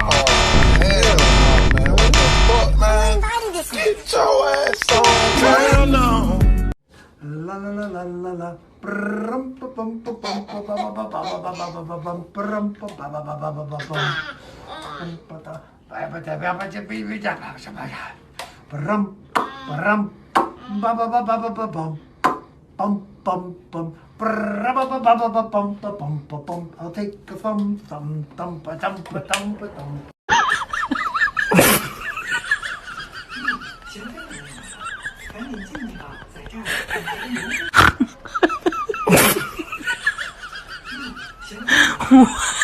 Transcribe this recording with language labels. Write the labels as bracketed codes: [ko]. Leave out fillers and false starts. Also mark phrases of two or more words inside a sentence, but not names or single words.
[en] Oh, hell no, man. What the fuck, man? Get your ass on, man. Hell no. La la la la la la. Brum, pa, bum, pa, bum, pa, ba, ba, ba, ba, ba, ba, ba, ba, bum, brum, pa, ba, ba, ba, ba, ba, ba, bum. Bum, pa, da, ba, ba, da, ba, ba, da, bi, bi, da, ba, ba, da. Brum, brum, ba, ba, ba, ba, ba, ba, bum. Bum, bum, bum. Brum, ba, ba, ba, ba, ba, bum, ba, bum, ba, bum. I'll take a thumb, thumb, thumb, ba, dum, ba, dum, ba, dum. [zh] 赶紧进去吧，在这儿等着你。行。